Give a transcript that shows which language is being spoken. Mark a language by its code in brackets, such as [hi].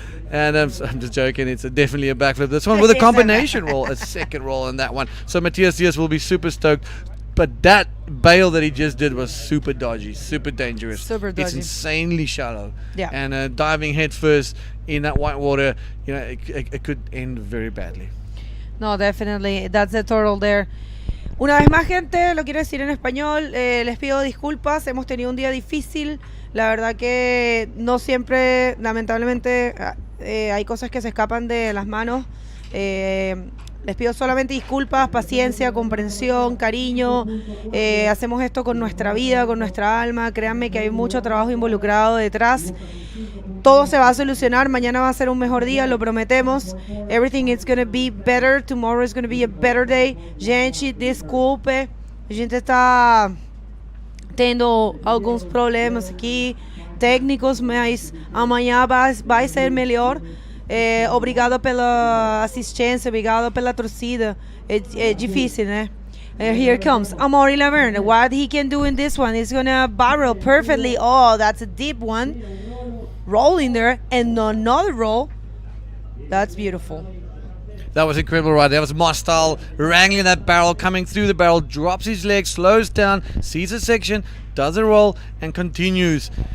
[en] And I'm just joking, it's definitely a backflip. This one with a combination roll, a second roll on that one. So Matias Diaz will be super stoked. But that bail that he just did was super dodgy, super dangerous. Super dodgy. It's insanely shallow. Yeah. And diving head first in that white water, it could end very badly. No, definitely. That's the turtle there. [es] Una vez más, gente, lo quiero decir en español. Les pido disculpas. Hemos tenido un día difícil. La verdad que no siempre, lamentablemente, hay cosas que se escapan de las manos. Les pido solamente disculpas, paciencia, comprensión, cariño. Hacemos esto con nuestra vida, con nuestra alma. Créanme que hay mucho trabajo involucrado detrás. Todo se va a solucionar. Mañana va a ser un mejor día, lo prometemos. [en] Everything is going to be better. Tomorrow is going to be a better day. [pt] Gente, desculpe. A gente está tendo alguns problemas aqui técnicos, mas amanhã vai ser melhor. Obrigado pela assistência, obrigado pela torcida. É difícil, né? [en] Here comes Amaury Laverne. What he can do in this one is gonna barrel perfectly. Oh, that's a deep one. Roll in there and another roll. That's beautiful. That was incredible right there. That was Mostal wrangling that barrel, coming through the barrel, drops his leg, slows down, sees a section, does a roll, and continues.